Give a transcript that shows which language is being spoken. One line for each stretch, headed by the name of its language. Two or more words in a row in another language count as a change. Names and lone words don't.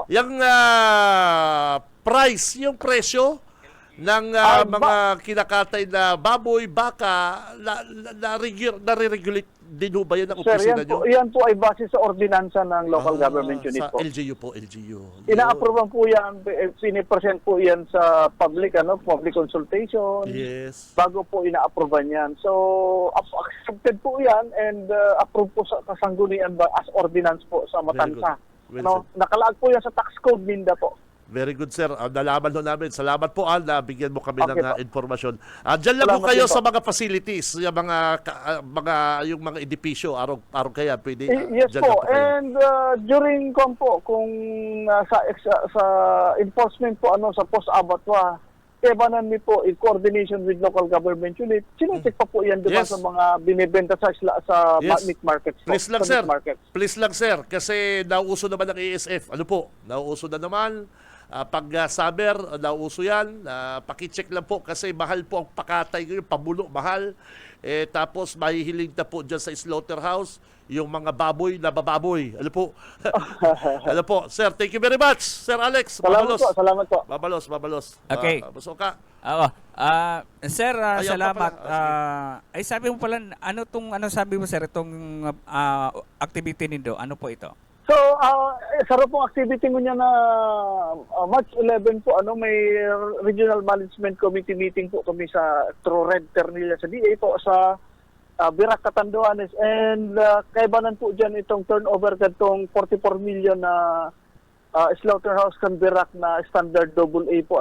Filipino: Yung price, yung presyo ng mga kinakatay na baboy, baka, nare-regulate din ho ba yan ang Sir, opisina nyo? yan po ay base sa ordinansa ng
English: local government unit
Filipino: sa po. LGU po, LGU. Ina-approve po yan, pinipresent po yan sa public consultation. Yes. Bago po ina-approve yan. So, accepted po yan and approved po sa kasanggunian as ordinance po sa Matansa.
English: Very good.
Filipino: Nakalaag po yan sa
English: tax code
Filipino: Minda po.
English: Very good,
Filipino: sir. Nalaman ho namin. Salamat po, na bigyan mo kami Okay ng po. informasyon. Diyan lang po Salamat kayo din po. sa mga facilities, yung mga edipisyo, araw kaya pwede. Yes dyan po. lang kayo.
English: And during
Bikol: kung sa enforcement po sa post-abattoir, kebanan mi po
English: in coordination with local government unit,
Filipino: sinecheck pa po yan diba Yes. sa mga binibenta sa Yes.
English: meat markets po.
Filipino: Please lang, sa sir.
English: meat markets.
Filipino: Please lang, sir. Kasi nauuso naman ang ASF. Ano po? Nauuso na naman. Pag summer, nauuso yan. Pakicheck lang po kasi mahal po ang pakatay ngayon. Pabulo, mahal. Tapos mahihilig na po dyan sa slaughterhouse yung mga baboy na bababoy. Ano po? Ano po? Sir,
English: thank you very much.
Filipino: Sir Alex, Salamat po. Babalos. Okay. Busog ka. Sir, Ayaw pa salamat. pala.
Bikol: Ay sabi mo pala, ano sabi mo sir, itong activity nindo, ano po ito? So, sarap pong activity ko niya na March 11 po, may Regional Management Committee meeting po kami sa Red Ternilla sa DA po sa Birac, Catanduanes. And kaibanan po dyan itong turnover katong 44 million na slaughterhouse kan Birac na standard AA po.